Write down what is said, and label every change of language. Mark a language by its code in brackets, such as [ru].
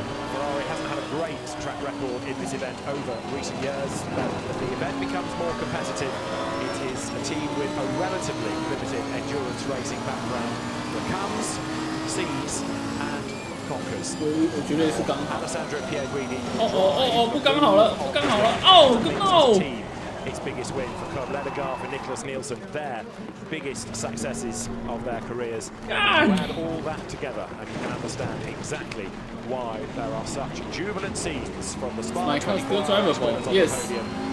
[en] Ferrari hasn't had a great track record in this event over recent years, but as the event becomes more competitive, it is a team with a relatively limited endurance racing background that comes, sees, and conquers. [zh] 我觉得是刚好。 [en] Alessandro Pierguidi. [zh] 不刚好了，不刚好了，哦 ，no！ [en] Its biggest win for Cohen Lenegar, for Nicholas Nielsen, their biggest successes of their careers. Add all that together, and you can understand exactly why there are such jubilant scenes from the Spa 24 Hours winners on the podium.